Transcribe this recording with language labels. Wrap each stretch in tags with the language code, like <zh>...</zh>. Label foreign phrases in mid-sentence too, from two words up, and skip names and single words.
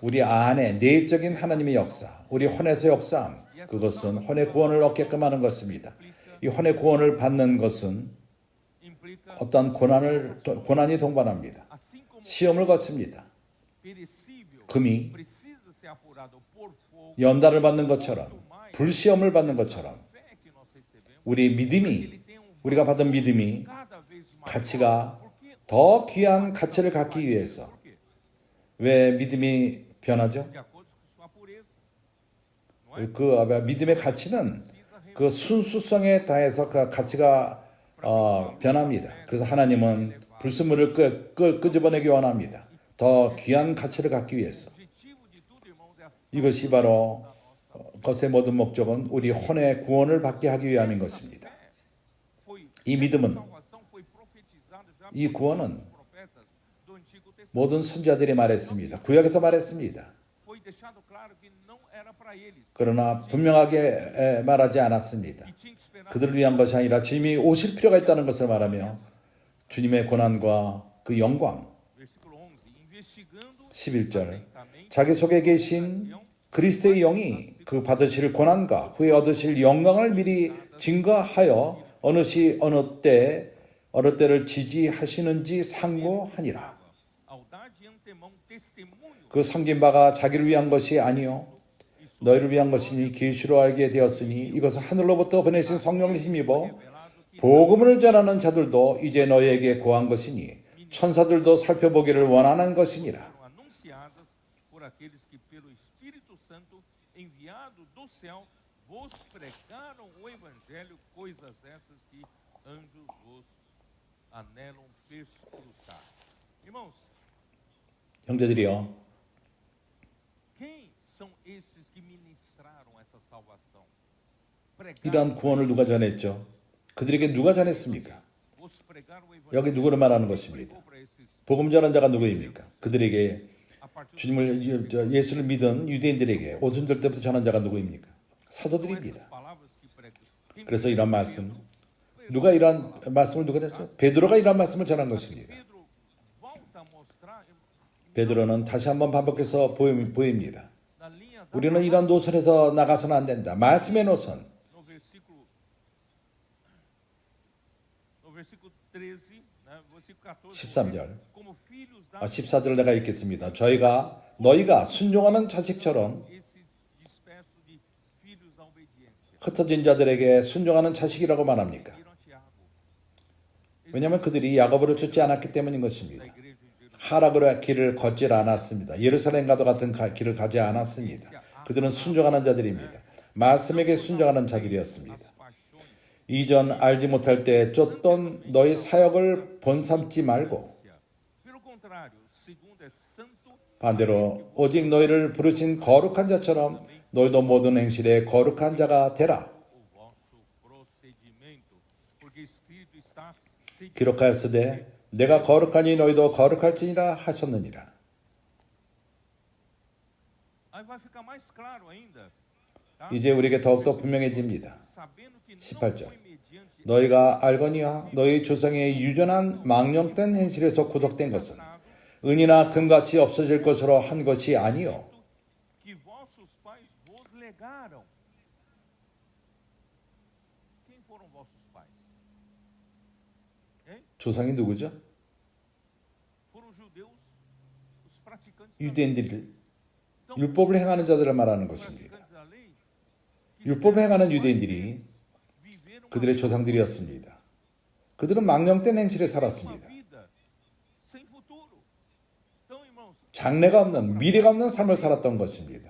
<ko>우리 안에 내적인 하나님의 역사, 우리 혼에서 역사함, 그것은 혼의 구원을 얻게끔 하는 것입니다. 이 혼의 구원을 받는 것은</ko> <pt>Implica,</pt> <ko>어떤 고난이 동반합니다.</ko> <pt>assim como</pt> <ko>시험을 거칩니다.</ko> <pt>perecível</pt> <ko>금이</ko> <pt>precisa ser apurado por fogo,</pt> <ko>연단을 받는 것처럼, 불시험을 받는 것처럼</ko> <pt>fé que nós recebemos,</pt> <ko>우리 믿음이, 우리가 받은 믿음이</ko> <pt>cada vez mais.</pt> <ko>가치가</ko> <pt>Porque,</pt> <ko>더 귀한 가치를 갖기 위해서</ko> <pt>por quê?</pt> <ko>왜 믿음이 변하죠?</ko> <pt>De acordo com sua pureza. Não é?</pt> <ko>그 믿음의 가치는 그 순수성에 다해서 그 가치가 변합니다. 그래서 하나님은 불순물을 끄집어내기 원합니다. 더 귀한 가치를 갖기 위해서.</ko> <pt>O objetivo de tudo, irmãos, é a</pt> <ko>이것이 바로 것의 모든 목적은 우리 혼의 구원을 받게 하기 위함인 것입니다.</ko> <pt>foi</pt> <ko>이 믿음은,</ko> <pt>salvação foi profetizada já</pt> <ko>이 구원은</ko> <pt>pelos profetas do Antigo Testamento.</pt> <ko>모든 선지자들이 말했습니다. 구약에서 말했습니다.</ko> <pt>Foi deixado claro que não era para eles.</pt> <ko>그러나 분명하게 말하지 않았습니다.</ko> <pt>E tinha que esperar</pt> <ko>그들을 위한 것이 아니라 주님이 오실 필요가 있다는 것을 말하며 주님의 고난과 그 영광,</ko> <pt>versículo 11, investigando</pt> <ko>11절,</ko> <pt>atentamente</pt> <ko>자기 속에 계신 그리스도의 영이 그 받으실 고난과 후에 얻으실 영광을 미리 증거하여 어느 시 어느 때를 지지하시는지 상고하니라.</ko> <pt>ao dar de antemão testemunho</pt> <ko>그 섬긴 바가 자기를 위한 것이 아니요 너희를 위한 것이니 계시로 알게 되었으니 이것은 하늘로부터 보내신 성령을 힘입어 복음을 전하는 자들도 이제 너희에게 고한 것이니 천사들도 살펴보기를 원하는 것이니라.</ko> <pt>foram anunciadas por aqueles que pelo Espírito Santo enviado do céu vos pregaram o evangelho, coisas essas que anjos vos anelam perscrutar. Irmãos,</pt> <ko>형제들이여,</ko> <pt>quem são esses que ministraram essa salvação?</pt> <ko>이러한 구원을 누가 전했죠? 그들에게 누가 전했습니까?</ko> <pt>vos pregaram o evangelho.</pt> <ko>여기 누구를 말하는 것입니다.</ko> <pt>Pregou para esses</pt> <ko>복음 전한 자가 누구입니까? 그들에게</ko> <pt>a partir</pt> <ko>주님을 예수를 믿은 유대인들에게 오순절 때부터 전한 자가 누구입니까? 사도들입니다.</ko> <pt>das palavras que pregam. Quem</pt> <ko>그래서 이런 말씀, 누가 이런 말씀을 누가 전했죠? 베드로가 이런 말씀을 전한 것입니다.</ko> <pt>Pedro volta a mostrar</pt> <ko>베드로는 다시 한번 반복해서 보입니다.</ko> <pt>na linha da</pt> <ko>우리는 이런 노선에서 나가서는 안 된다. 말씀의 노선.</ko> <pt>no versículo 13, né, versículo 14,</pt> <ko>13절.</ko> <pt>como filhos da</pt> <ko>14절 내가 읽겠습니다. 너희가 순종하는 자식처럼</ko> <pt>esses dispersos de filhos da obediência.</pt> <ko>흩어진 자들에게 순종하는 자식이라고 말합니까?</ko> <pt>Viram a Tiago,</pt> <ko>왜냐하면 그들이 야고보를 쫓지 않았기 때문인 것입니다.</ko> <pt>igreja de Jerusalém.</pt> <ko>하락으로 길을 걷질 않았습니다. 예루살렘과도 같은 길을 가지 않았습니다. 그들은 순종하는 자들입니다. 말씀에게 순종하는 자들이었습니다.</ko> <pt>Paixões,</pt> <ko>이전 알지 못할 때 쫓던 너희 사역을 본삼지 말고</ko> <pt>pelo contrário, segundo é santo,</pt> <ko>반대로 오직 너희를 부르신 거룩한 자처럼 너희도 모든 행실에 거룩한 자가 되라.</ko> <pt>o vosso procedimento, porque escrito está, sede</pt> <ko>기록하였으되 내가 거룩하니 너희도 거룩할지니라 하셨느니라.</ko> <pt>aí vai ficar mais claro ainda, tá?</pt> <ko>이제 우리에게 더욱더 분명해집니다.</ko> <pt>Sabendo que não</pt> <ko>18절.</ko> <pt>foi mediante</pt> <ko>너희가 알거니와 너희 조상의 유전한 망령된 행실에서 구속된 것은 은이나 금같이 없어질 것으로 한 것이 아니요</ko> <pt>que vossos pais vos legaram. Quem foram vossos pais? Hein?</pt> <ko>조상이 누구죠? 유대인들이 율법을 행하는 자들을 말하는 것입니다. 율법을 행하는 유대인들이 그들의 조상들이었습니다. 그들은 망령된 행실에 살았습니다. 장래가 없는, 미래가 없는 삶을 살았던 것입니다.</ko>